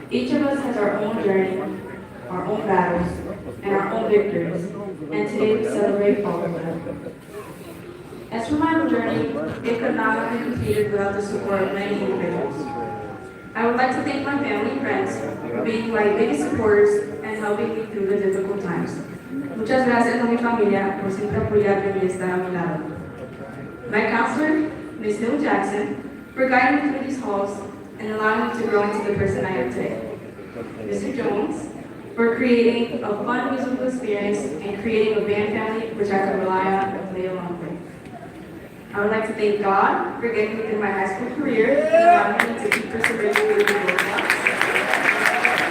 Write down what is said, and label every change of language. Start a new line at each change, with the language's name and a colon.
English: Each of us has our own journey, our own battles, and our own victories, and today we celebrate all of them. As for my own journey, it could not have been completed without the support of many individuals. I would like to thank my family and friends for being my biggest supporters and helping me through the difficult times.
Spanish: Muchas gracias a mi familia por siempre apoyarme y estar a mi lado.
English: My counselor, Ms. Hill Jackson, for guiding me through these halls and allowing me to grow into the person I am today. Mr. Jones, for creating a fun musical experience and creating a band family which I can rely on and play along with. I would like to thank God for getting me through my high school career and allowing me to keep persevering through the roadblocks.